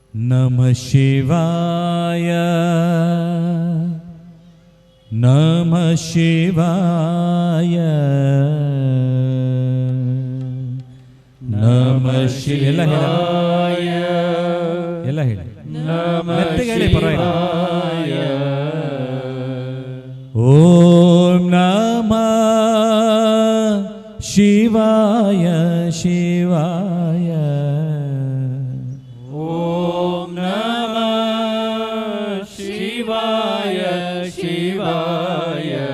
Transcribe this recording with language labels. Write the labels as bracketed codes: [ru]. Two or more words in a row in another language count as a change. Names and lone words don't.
[sa] नमः शिवाय नमः शिवाय नमः शिवाय [kn] ಎಲ್ಲ ಹೇಳಿ ಮೆತ್ತಗೆ ಹೇಳಿ ಪರವಾಗಿಲ್ಲ. [sa] ಓಂ ನಮಃ ಶಿವಾಯ ಶಿವಾಯ ಓಂ ನಮಃ ಶಿವಾಯ ಶಿವಾಯ